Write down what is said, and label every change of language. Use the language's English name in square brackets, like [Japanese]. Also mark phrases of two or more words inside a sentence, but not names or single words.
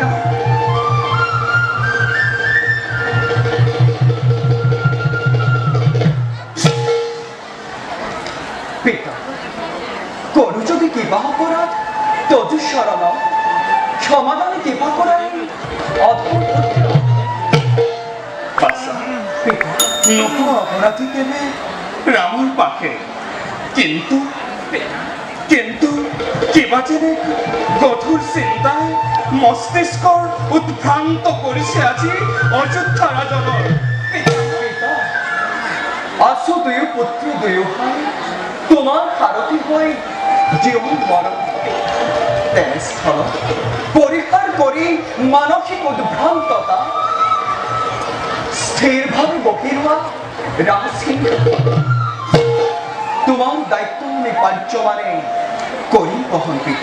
[Assamese] পিতা করু যদি কিবা অপরাধ তজু শরণ সমাধানে কিবা করাই অদ্ভুত অপরাধী কেনে রামর পাখে কিন্তু কিন্তু কিবা যেনে গধুৰ চিন্তাই মস্তিষ্কৰ উদ্ভ্ৰান্ত কৰিছে আজি অযোধ্যা ৰাজনৰ। পিতা, আছো দুয়ো পুত্ৰ দুয়োহাই তোমাৰ সাৰথি হৈ জীৱন মৰণ তেনেস্থলত পৰিহাৰ কৰি মানসিক উদ্ভ্ৰান্ততা স্থিৰভাৱে বহি ৰোৱা ৰাজসিংহ তোমাৰ দায়িত্ব আমি পাৰ্যমানে কৰি বহন পিতা।